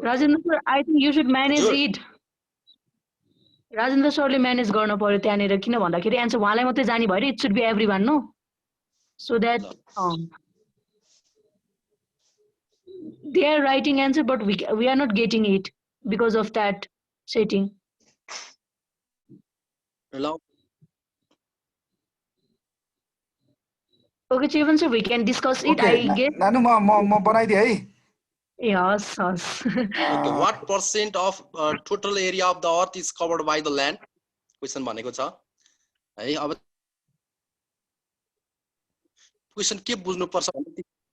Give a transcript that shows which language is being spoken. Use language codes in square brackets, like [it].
[en] Rajendra sir, I think you should manage it. [ne] Rajendra sir ले manage गर्न पर्यो त्यहाँनेर किन भन्दाखेरि आन्सर उहाँलाई मात्रै जानी भएर [en] it should be everyone, no? So that they are writing answer but we are not getting it because of that setting. Hello. Okay, Chivan sir, we can discuss it. Okay, I guess. [ne] नानु म बनाइदिए है [en] Yes, yes. Okay, what percent of total area of the earth is covered by the land? [ne] Question भनेको छ है अब question के बुझ्नु पर्छ भने